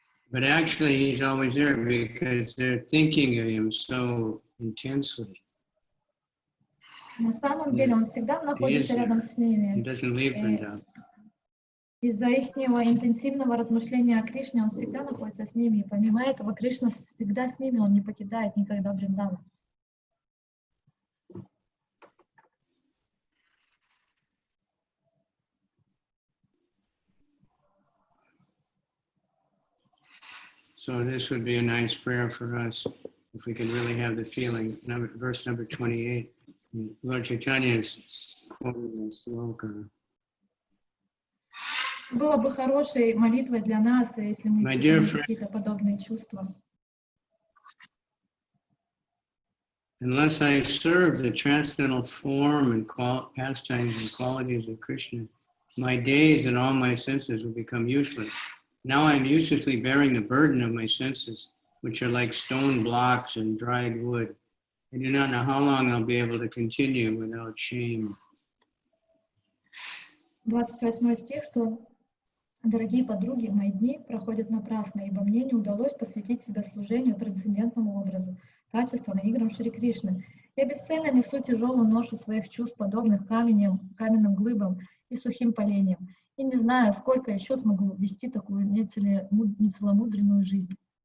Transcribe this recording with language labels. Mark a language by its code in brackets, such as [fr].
[en] But actually he's always there because they're thinking of him so intensely. [ru] На самом деле он всегда находится рядом с ними. Из-за их интенсивного размышления о Кришне он всегда находится с ними. И помимо этого, Кришна всегда с ними, он не покидает никогда Вриндаван. [en] So this would be a nice prayer for us if we could really have the feeling. Verse number 28. Lord Chaitanya is quoting this sloka. [ru] Было бы хорошей молитвой для нас, если мы испытываем какие-то подобные чувства. [en] Unless I serve the transcendental form and pastimes and qualities of Krishna, my days and all my senses will become useless. Now I'm uselessly bearing the burden of my senses, which are like stone blocks and dried wood. I do not know how long I'll be able to continue without shame. [ru] 28 стих, что «Дорогие подруги, мои дни проходят напрасно, ибо мне не удалось посвятить себя служению трансцендентному образу, качествам и играм Шри Кришны. Я бесцельно несу тяжелую ношу своих чувств, подобных каменным глыбам и сухим поленьям, и не знаю, сколько еще смогу вести такую нецеломудренную жизнь».